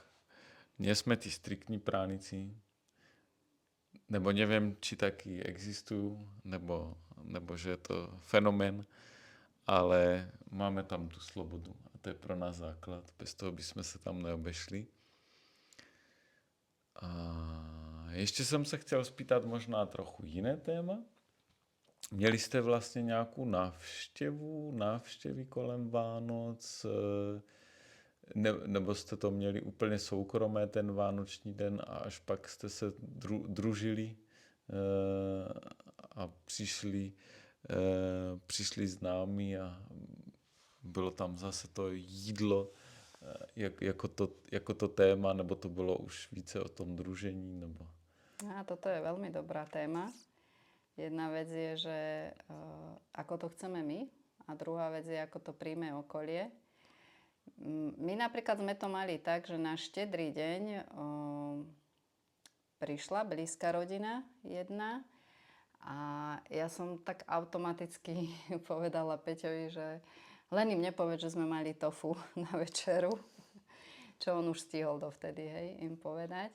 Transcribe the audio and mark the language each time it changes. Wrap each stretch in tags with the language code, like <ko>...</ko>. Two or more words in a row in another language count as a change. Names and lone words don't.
<sk>Nie sme tí striktní pránici. Nebo neviem, či taky existujú, nebo že je to fenomén, ale máme tam tu slobodu.</sk> <cs>A to je pro nás základ.</cs> <sk>Bez toho by sme sa tam neobešli.</sk> <cs>A ještě jsem se chtěl spýtat možná trochu jiné téma. Měli jste vlastně nějakou návštěvy kolem Vánoc, nebo jste to měli úplně soukromé ten vánoční den a až pak jste se družili a přišli známí a bylo tam zase to jídlo jako to téma, nebo to bylo už více o tom družení? Nebo...</cs> <sk>A toto je veľmi dobrá téma. Jedna vec je, že ako to chceme my, a druhá vec je, ako to príjme okolie. My napríklad sme to mali tak, že na štedrý deň prišla blízka rodina jedna a ja som tak automaticky povedala Peťovi, že len im nepoveď, že sme mali tofu na večeru, čo on už stihol dovtedy, hej, im povedať.</sk>